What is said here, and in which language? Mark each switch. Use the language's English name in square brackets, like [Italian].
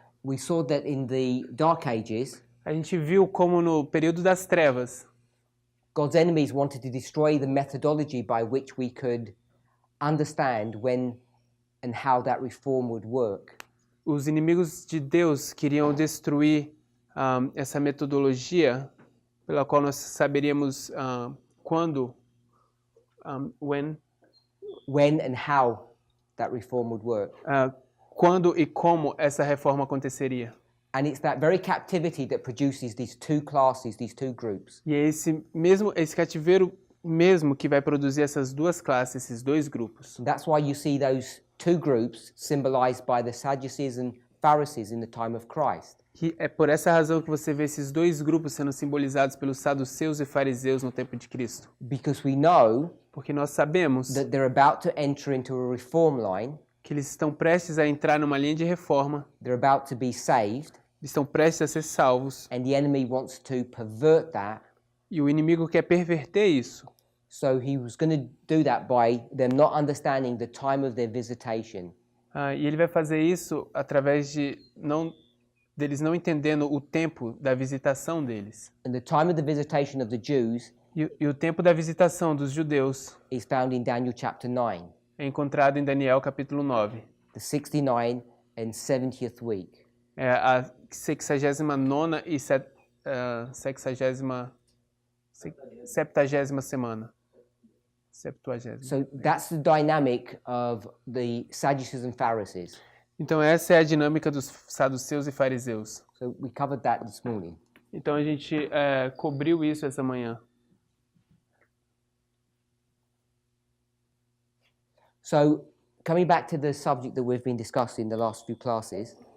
[English] we saw that in the Dark Ages, [Portuguese] a gente viu como no período das trevas, [English] God's enemies wanted to destroy the methodology by which we could understand when and how that reform would work. [Portuguese] os inimigos de Deus queriam destruir essa metodologia pela qual nós saberíamos quando, [English] When and how that reform would work. [Portuguese] quando e como essa reforma aconteceria. [English] And it's that very captivity that produces these two classes, these two groups. [Portuguese] E é esse cativeiro mesmo que vai produzir essas duas classes, esses dois grupos. [English] That's why you see those two groups symbolized by the Sadducees and Pharisees in the time of Christ. [Portuguese] Que é por essa razão que você vê esses dois grupos sendo simbolizados pelos saduceus e fariseus no tempo de Cristo. [English] Because we know [Portuguese] Porque nós sabemos [English] that they're about to enter into a reform line, [Portuguese] que eles estão prestes a entrar numa linha de reforma, [English] they're about to be saved, [Portuguese] estão prestes a ser salvos, [English] and the enemy wants to pervert that. [Portuguese] e o inimigo quer perverter isso. [English] So he was going to do that by them not understanding the time of their visitation. [Portuguese] E ele vai fazer isso através deles não entendendo o tempo da visitação deles. [English] And the time of the visitation of the Jews [Portuguese] E o tempo da visitação dos judeus [English] is found in Daniel chapter 9, [Portuguese] é encontrado em Daniel capítulo 9. [English] the 69 and 70th week. [Portuguese] É a 69ª e 60ª 70ª semana. 70ª. [English] So that's the dynamic of the Sadducees and Pharisees. [Portuguese] Então essa é a dinâmica dos saduceus e fariseus. [English] So we covered that this morning. [Portuguese] Então a gente cobriu isso essa manhã. [English] So coming back to the subject that we've been discussing in the last few classes,